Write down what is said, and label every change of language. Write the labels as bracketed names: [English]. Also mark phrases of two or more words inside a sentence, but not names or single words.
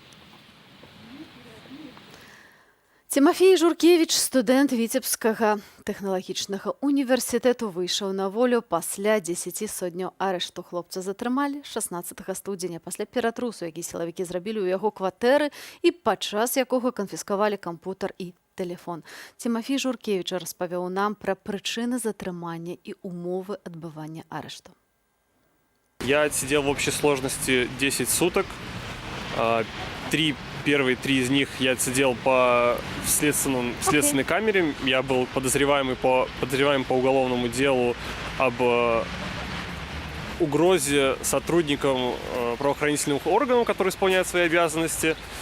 [Belarusian] Тимофей Журкевич, студэнт Віцебскага тэхналагічнага універсітэту, выйшаў на волю пасля 10 сотняў арышту. Хлопца затрымалі 16 студзеня пасля ператрусу, які сілавікі зрабілі ў яго кватэры і падчас якога канфіскавалі кампутар і тэлефон. Тимофей Журкевич распавёў нам пра прычыны затрымання і умовы адбывання арышту. [Russian] Я отсидел в общей сложности 10 суток. Первые 3 из них я отсидел в следственной камере. Я был подозреваемым по уголовному делу об угрозе сотрудникам правоохранительных органов, которые исполняют свои обязанности.